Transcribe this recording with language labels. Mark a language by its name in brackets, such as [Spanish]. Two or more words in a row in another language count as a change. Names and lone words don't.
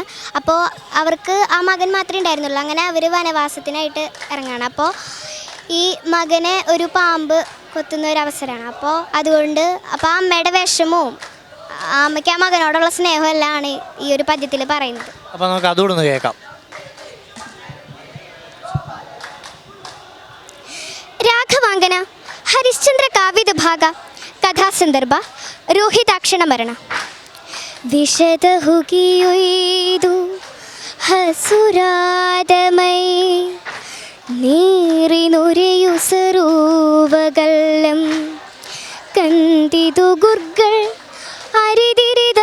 [Malayalam] അപ്പോൾ അവർക്ക് ആ മകൻ മാത്രമേ ഉണ്ടായിരുന്നുള്ളൂ. അങ്ങനെ അവർ വനവാസത്തിനായിട്ട് ഇറങ്ങുകയാണ്. അപ്പോൾ ഈ മകനെ ഒരു പാമ്പ് കൊത്തുന്ന ഒരു അവസരമാണ്. അപ്പോൾ അതുകൊണ്ട് ആ അമ്മയുടെ വിഷമവും അമ്മയ്ക്ക് ആ മകനോടുള്ള സ്നേഹവും എല്ലാമാണ് ഈ ഒരു പദ്യത്തിൽ പറയുന്നത്. അപ്പോൾ നമുക്ക് അതുകൂടെ ഒന്ന് കേൾക്കാം. [Kannada] ರಾಘವಾಂಗನ ಹರಿಶ್ಚಂದ್ರ ಕಾವ್ಯದ ಭಾಗ ಕಥಾಸಂದರ್ಭ ರೋಹಿತಾಕ್ಷಣ ಮರಣ. ವಿಷದ ಹುಗಿಯೊಯ್ದು ಹಸುರಾದ ಮೈ ನೀರಿನುರೆಯು ಸರೋವಗಲ್ಲಂ ಕಂದಿದು ಗುರ್ಗಳ ಅರಿದಿರಿದ